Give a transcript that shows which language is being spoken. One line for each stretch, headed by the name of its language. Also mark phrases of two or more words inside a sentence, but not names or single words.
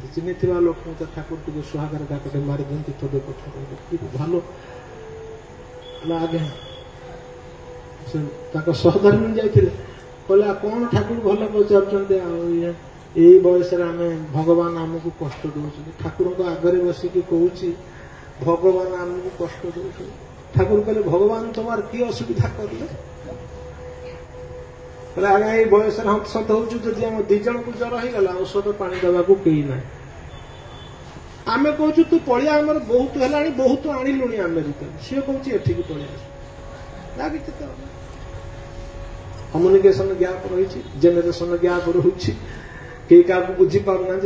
Odia: ଚିହ୍ନିଥିବା ଲୋକଙ୍କୁ ଠାକୁର ଟିକେ ସୁହାଗର ଡାକଟେ ମାରି ଦିଅନ୍ତି ତବେ କଥା ଭଲ ଆଜ୍ଞା। ସେ ତାଙ୍କ ସହଧର୍ମୀ ଯାଇଥିଲେ, କହିଲେ କଣ ଠାକୁର ଭଲ ପଚାରୁଛନ୍ତି, ଆଉ ଏଇ ବୟସରେ ଆମେ ଭଗବାନ ଆମକୁ କଷ୍ଟ ଦଉଛନ୍ତି। ଠାକୁରଙ୍କ ଆଗରେ ବସିକି କହୁଛି ଭଗବାନ ଆମକୁ କଷ୍ଟ ଦଉଛନ୍ତି। ଠାକୁର କହିଲେ ଭଗବାନ
Bangla: তোমার কি অসুবিধা করলে?
Odia: କହିଲେ ଆଜ୍ଞା ଏଇ ବୟସରେ ହନ୍ତସନ୍ତ ହଉଛୁ, ଯଦି ଆମ 2 ଜଣଙ୍କୁ ଜ୍ୱର ହେଇଗଲା ଔଷଧ ପାଣି ଦେବାକୁ କେହି ନାହିଁ। ଆମେ କହୁଛୁ ତୁ ପଳିଆ, ଆମର ବହୁତ ହେଲାଣି, ବହୁତ ଆଣିଲୁଣି ଆମେରିକାରୁ। ସିଏ କହୁଛି ଏଠିକି ପଳେଇ ଆସ। ଲାଗିଛି ତ
English: communication gap
Odia: ରହିଛି,
English: generation gap
Odia: ରହୁଛି, କେହି କାହାକୁ ବୁଝିପାରୁନାହାନ୍ତି।